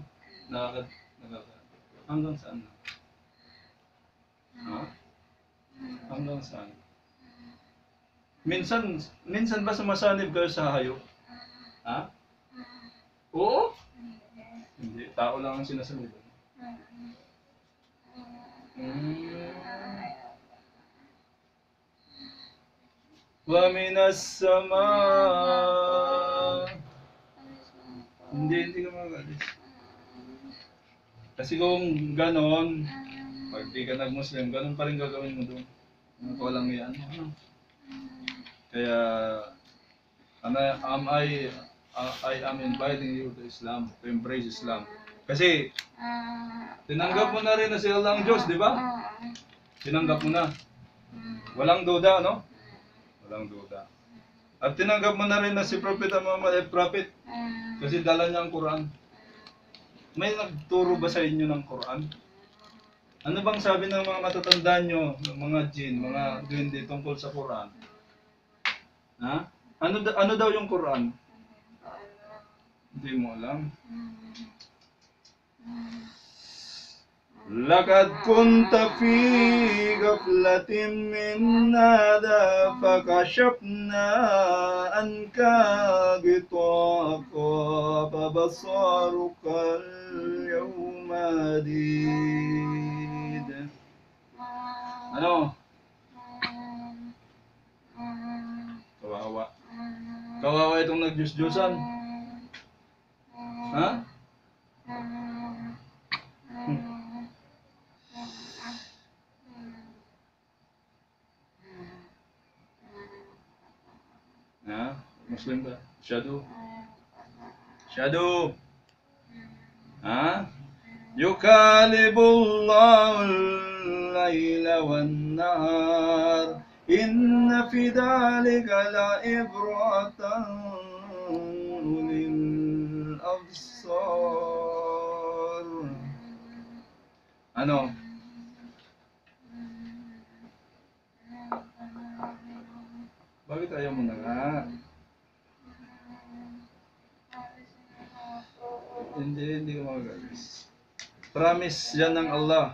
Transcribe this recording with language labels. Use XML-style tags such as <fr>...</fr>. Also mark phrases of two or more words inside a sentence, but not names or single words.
<tl>Hanggang saan na? Ha? Hanggang saan? Minsan ba sumasanib kayo sa hayop? Ha? Oo? Hindi, tao lang ang sinasanib.</tl> <ar>ومن السماء.</ar> <tl>Hindi ka magalis. Kasi kung ganon, pag di ka nag-Muslim, ganon pa rin gagawin mo doon. Walang yan. Kaya,</tl> <en>I am inviting you to Islam, to embrace Islam.</en> <tl>Kasi, tinanggap mo na rin na si Allah ang Diyos, di ba? Tinanggap mo na. Walang duda, no? Walang duda. At tinanggap mo na rin na si Prophet Muhammad ay prophet. Kasi dala niya ang Quran. May nagturo ba sa inyo ng Quran? Ano bang sabi ng mga matatanda nyo, ng mga jinn, mga duwende tungkol sa Quran? Ha? Ano daw yung Quran? Hindi mo alam.</tl> <ar>لقد كنت في غفلة من هذا فكشفنا عنك غطاءك فبصرك اليوم حديد.</ar> <tl>Ano? Kawawa. Kawawa itong nagdiyos-diyosan. Ha? Ha? Muslim ka? Shadow? Shadow? Ha?</tl> <ar>يقلب الله الليل والنهار إن في ذلك لعبرة للأبصار.</ar> <tl>Ano? Bakit ayaw mo na nga? Hindi ka magagalis. Promise yan ng Allah.</tl>